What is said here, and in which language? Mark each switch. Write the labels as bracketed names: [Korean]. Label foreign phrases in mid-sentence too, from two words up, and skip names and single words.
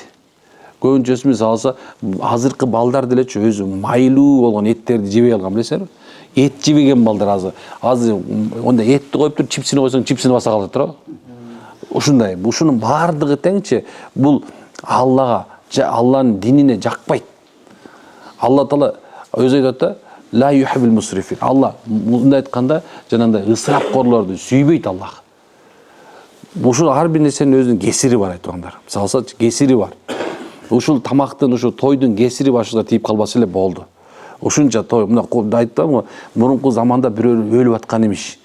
[Kyrgyz] Көбүнчөсү мисалы азыркы балдар делечи өзү майлуу болгон эттерди жебей алган, билесиңерби? Эт жебеген балдар азыр онда этти коюп туруп чипсини койсоң чипсини баса калат туурабы? Ушундай, ушунун баардыгы теңчи бул Алланын динине жакпайт. Алла Таала өзү айтат да, [Arabic] لا يحب المسرفين. [Kyrgyz] Алла мындай айтканда, жанагындай ысырапкорлорду сүйбөйт Аллах. Ушул ар бир нерсенин өзүнүн кесири бар айтгандар. Мисалы кесири бар. Ушул тамактын, ушул тойдун кесири башыбызга тийип калбаса эле болду. Ушунча той, мына айттым, мурунку заманда бирөө өлүп аткан имиш.